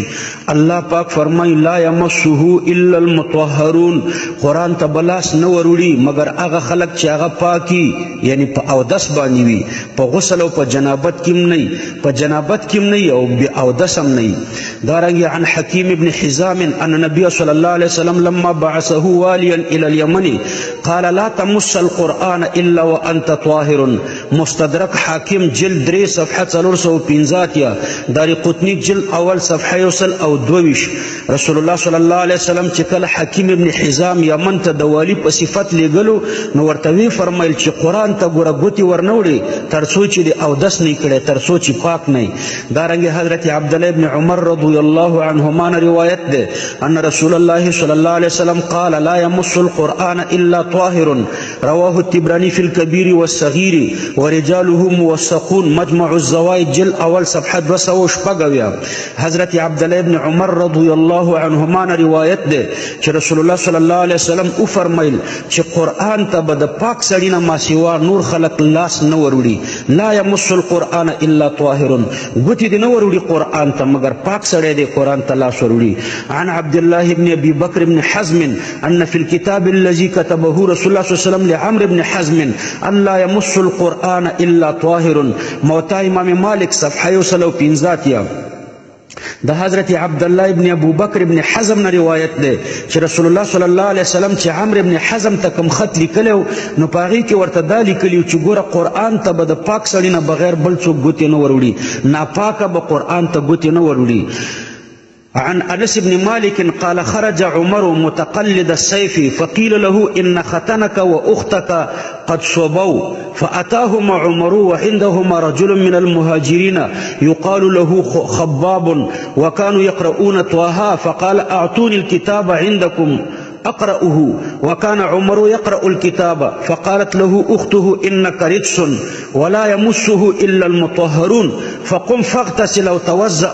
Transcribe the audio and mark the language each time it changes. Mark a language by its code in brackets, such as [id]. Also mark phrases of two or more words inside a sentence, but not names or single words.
[ps] الله پاک فرمایي [ar] لا یمسه الا المطهرون، [ps] قرآن ته به لاس نه وروړي مګر هغه خلک چې هغه پاکي، یعنی په اودس باندې وي، په غسل او په جنابت کې هم نه، په جنابت کې هم نه او بې اودس هم نه. [ar] دارنګې عن حکیم ابن حزام ان نبی صلی الله علیه وسلم لما بعثه والیا الى اليمن قال لا تمس القرآن الا وانت طاهر. [ps] مستدرک حاکم جلد 3 صفحه 415، دار قطنی جلد اول صفحه 122. رسول الله [ar] صلی الله علیه وسلم [ps] چې کله حکیم ابن حزام یمن ته د والی په صفت لېږلو نو ورته وی فرمایل چې قرآن ته ګوره ګوتې ورنوړي تر څو چې د اودس نه کړي، تر څو چې پاک نه. دارنګې حضرت عبدالله ابن عمر [ar] رضی الله عنهما [ps] روایت ده [ar] ان رسول الله صلی الله علیه وسلم قال لا يمس القرآن إلا طاهر. رواه التبراني في الكبير والصغير ورجاله موثقون، مجمع الزوائد [ps] جلد اول صفحه [ar] 206. [ps] حضرت عبدالله ابن عمر [ar] رضی الله عنهما [ps] روایت ده چې رسول الله [ar] صلی الله علیه وسلم [ps] او فرمایل چې قرآن ته به د پاک سړي نه ماسوا نور خلق لاس نه وروړي. [ar] لا يمس القرآن الا طاهر، [ps] ګوتې دې نه وروړي قرآن ته مګر پاک سړی دې قرآن ته لاس وروړي. [ar] عن عبد الله بن ابي بكر بن حزم ان في الكتاب الذي كتبه رسول الله صلى الله عليه وسلم لعمرو بن حزم ان لا يمس القرآن الا طاهر. [ps] موطا امام مالک صفحه 115. د حضرت عبدالله ابن ابو بکر ابن حزم نه روایت ده چې رسول الله [ar] صلی الله علیه وسلم [ps] چې عمرو ابن حزم ته کوم خط لیکلو نو په هغې کې ورته دا لیکلي چې ګوره قرآن ته به د پاک سړي نه بغیر بل څوک ګوتې نه وروړي، ناپاکه به قرآن ته ګوتې نه وروړي. [ar] عن انس بن مالك قال خرج عمر متقلد السيف فقيل له ان ختنك واختك قد صبوا فاتاهما عمر وعندهما رجل من المهاجرين يقال له خباب وكانوا يقرؤون طه فقال اعطوني الكتاب عندكم أقرأه، وكان عمر يقرأ الكتاب فقالت له أخته إنك رجس ولا يمسه إلا المطهرون فقم فاغتسل أو توزأ.